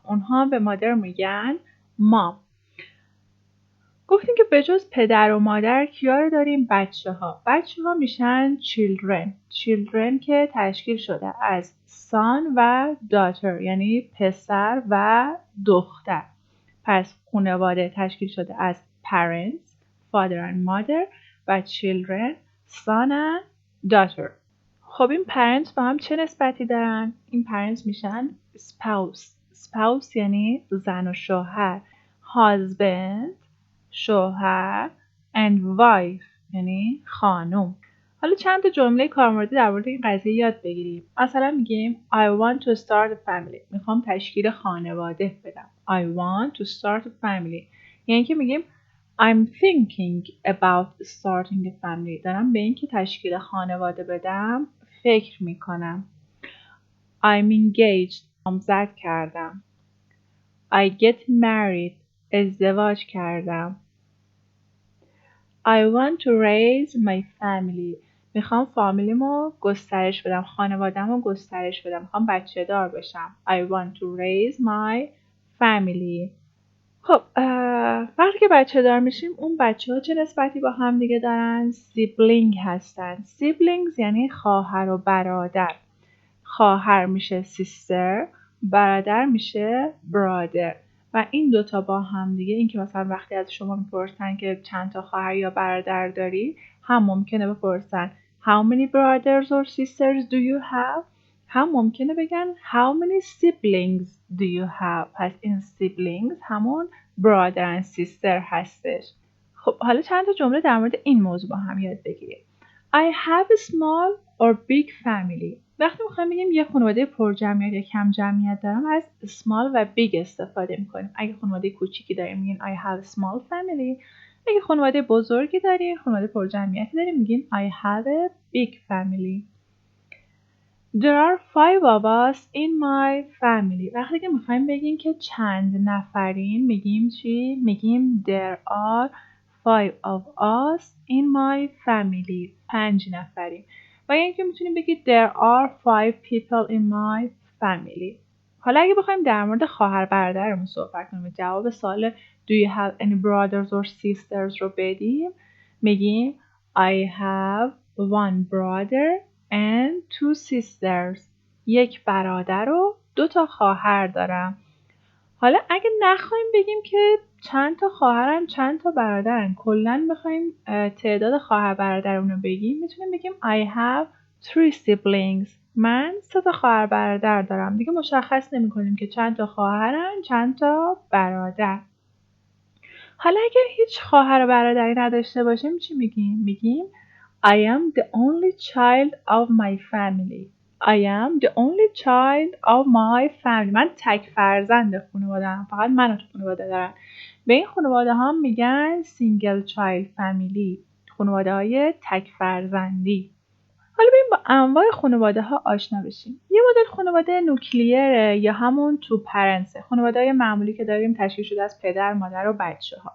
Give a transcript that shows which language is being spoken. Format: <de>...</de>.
<fa>اونها هم به مادر میگن مام. گفتیم که به جز پدر و مادر کیا رو داریم؟ بچه ها میشن children که تشکیل شده از son و daughter، یعنی پسر و دختر. پس خانواده تشکیل شده از parents،</fa> <en>father and mother</en> <fa>و children،</fa> <en>son and daughter.</en> <fa>خب این parents با هم چه نسبتی دارن؟ این parents میشن spouse یعنی زن و شوهر، husband شوهر and wife یعنی خانم. حالا چند تا جمله کارموردی در مورد این قضیه یاد بگیریم. مثلا میگیم</fa> <en>I want to start a family.</en> <fa>میخوام تشکیل خانواده بدم.</fa> <en>I want to start a family.</en> <fa>یعنی که میگیم</fa> <en>I'm thinking about starting a family.</en> <fa>دارم به این که تشکیل خانواده بدم فکر میکنم.</fa> <en>I'm engaged.</en> <fa>نامزد کردم.</fa> <en>I get married.</en> <fa>ازدواج کردم.</fa> <en>I want to raise my family.</en> <fa>میخوام فامیلیمو گسترش بدم، خانواده‌مو گسترش بدم، میخوام بچه دار بشم.</fa> <en>I want to raise my family.</en> <fa>خب وقتی که بچه دار میشیم اون بچه ها چه نسبتی با هم دیگه دارن؟ سیبلینگ هستن. سیبلینگز یعنی خواهر و برادر. خواهر میشه sister، برادر میشه brother. و این دوتا با هم دیگه، این که مثلا وقتی از شما میپرسن که چند تا خواهر یا برادر داری، هم ممکنه بپرسن</fa> <en>how many brothers or sisters do you have،</en> <fa>هم ممکنه بگن</fa> <en>how many siblings do you have.</en> <fa>پس این siblings همون</fa> <en>brother and sister</en> <fa>هستش. خب حالا چند تا جمله در مورد این موضوع با هم یاد بگیریم.</fa> <en>I have a small or big family.</en> <fa>وقتی میخوایم بگیم یه خانواده پر جمعیت یا کم جمعیت دارم، از small و big استفاده میکنیم. اگه خانواده کوچیکی داریم میگین</fa> <en>I have a small family.</en> <fa>اگه خانواده بزرگی داریم، خانواده پر جمعیتی داریم، میگین</fa> <en>I have a big family. There are 5 of us in my family.</en> <fa>وقتی که میخوایم بگیم که چند نفریم میگیم چی؟ میگیم</fa> <en>There are 5 of us in my family.</en> <fa>5 نفریم. و یعنی که میتونیم بگید</fa> <en>There are 5 people in my family.</en> <fa>حالا اگه بخوایم در مورد خواهر برادرمون صحبت کنیم، جواب سوال</fa> <en>Do you have any brothers or sisters</en> <fa>رو بدیم، میگیم</fa> <en>I have 1 brother and 2 sisters.</en> <fa>یک برادر و 2 تا خواهر دارم. حالا اگه نخوایم بگیم که چند تا خواهرن چند تا برادرن، کلاً بخوایم تعداد خواهر برادرمون رو بگیم، میتونیم بگیم</fa> <en>I have 3 siblings.</en> <fa>من 3 تا خواهر برادر دارم. دیگه مشخص نمی‌کنیم که چند تا خواهرن چند تا برادر. حالا اگه هیچ خواهر و برادری نداشته باشیم چی میگیم؟ میگیم</fa> <en>I am the only child of my family. I am the only child of my family.</en> <fa>من تک فرزند خانواده‌ام. فقط من تو خانواده دارم. به این خانواده ها میگن</fa> <en>single child family.</en> <fa>خانواده های تک فرزندی. حالا بریم با انواع خانواده ها آشنا بشیم. یه مدل خانواده نوکلیره یا همون تو پرنسه. خانواده های معمولی که داریم تشکیل شده از پدر، مادر و بچه ها.</fa>